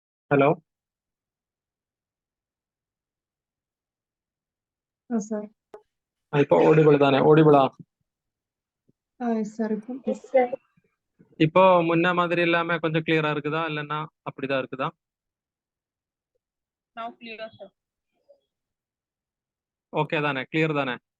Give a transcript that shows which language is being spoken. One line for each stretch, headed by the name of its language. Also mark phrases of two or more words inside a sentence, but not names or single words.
English: ഹലോ sir.
Tamil: இப்போ ஆடிபிள் தானே ஆடிபிளா
English: Yes, sir.
Tamil: இப்போ முன்ன மாதிரி இல்லாம கொஞ்சம் கிளியரா இருக்குதா இல்லைன்னா அப்படிதான் இருக்குதா?
English: Now clear, sir.
Tamil: ஓகே தானே, கிளியர் தானே?